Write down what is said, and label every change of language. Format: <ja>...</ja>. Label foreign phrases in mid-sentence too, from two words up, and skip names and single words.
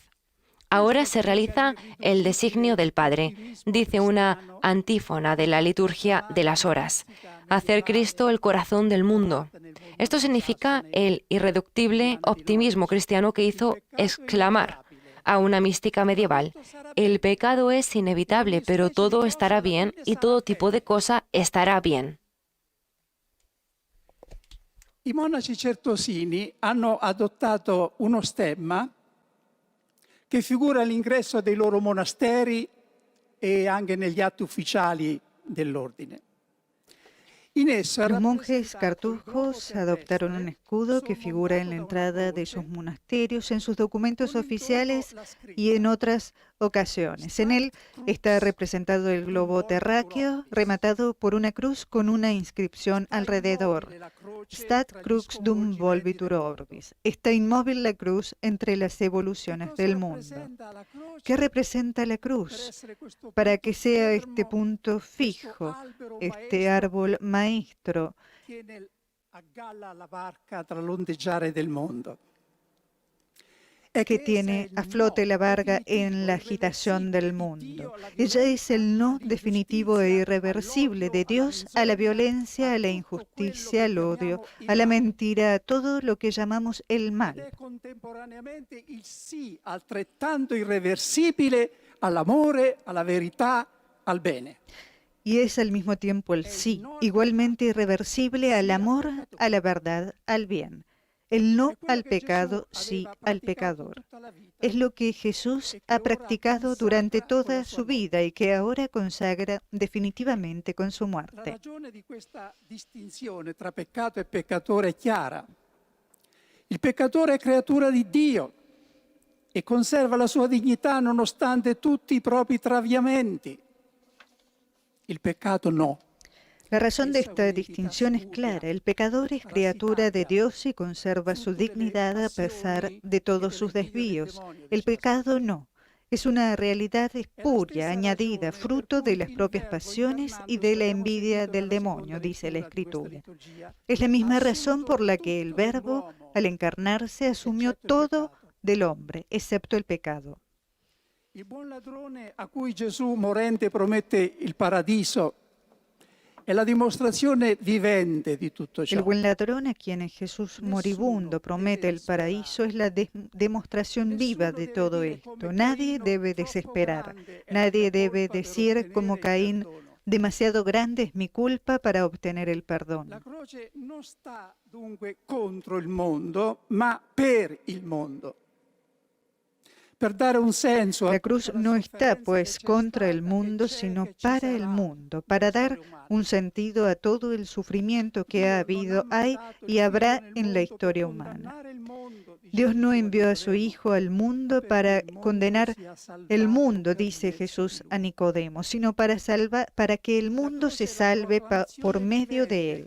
<es>Ahora se realiza el designio del Padre, dice una antífona de la liturgia de las horas: hacer Cristo el corazón del mundo. Esto significa el irreductible optimismo cristiano que hizo exclamar: a una mística medieval. El pecado es inevitable, pero todo estará bien y todo tipo de cosa estará bien.</es> <it>I monaci certosini hanno adottato uno stemma che figura all'ingresso dei loro monasteri e anche negli atti ufficiali dell'ordine.</it> <es>Los monjes cartujos adoptaron un escudo que figura en la entrada de sus monasterios, en sus documentos oficiales y en otras ocasiones. En él está representado el globo terráqueo, rematado por una cruz con una inscripción alrededor.</es> <la>Stat crux dum volvitur orbis.</la> <es>Está inmóvil la cruz entre las evoluciones del mundo. ¿Qué representa la cruz? Para que sea este punto fijo, este árbol maestro</es> <it>Tiene a galla la barca tra l'ondeggiare del mondo.</it> <es>que tiene a flote la barca en la agitación del mundo. Ella es el no definitivo e irreversible de Dios a la violencia, a la injusticia, al odio, a la mentira, a todo lo que llamamos el mal.</es> <it>È contemporaneamente il sì altrettanto irreversibile all'amore, alla verità, al bene.</it> <es>Y es al mismo tiempo el sí, igualmente irreversible al amor, a la verdad, al bien. El no al pecado, sí al pecador. Es lo que Jesús ha practicado durante toda su vida y que ahora consagra definitivamente con su</es> <it>La</it> <es>muerte.</es> <it>ragione di questa distinzione tra peccato e peccatore è chiara. Il peccatore è creatura di Dio e conserva la sua dignità nonostante tutti i propri traviamenti. Il peccato no.</it> <es>La razón de esta distinción es clara. El pecador es criatura de Dios y conserva su dignidad a pesar de todos sus desvíos. El pecado no. Es una realidad espuria, añadida, fruto de las propias pasiones y de la envidia del demonio, dice la Escritura. Es la misma razón por la que el Verbo, al encarnarse, asumió todo del hombre, excepto el pecado.</es> <it>Il buon ladrone a cui Gesù morente promette il paradiso è la dimostrazione vivente di tutto</it> <es>El</es> <it>ciò.</it> <es>buen ladrón a quien Jesús moribundo promete el paraíso es la demostración viva de todo esto. Nadie debe desesperar, nadie debe decir como Caín, demasiado grande es mi culpa para obtener el perdón.</es> <it>La croce non sta dunque contro il mondo, ma per il mondo. Per dare un senso</it> <es>La cruz no está pues contra el mundo, sino para el mundo, para dar un sentido a todo el sufrimiento que ha habido, hay y habrá en la historia humana. Dios no envió a su Hijo al mundo para condenar el mundo, dice Jesús a Nicodemo, sino para que el mundo se salve por medio de él.</es>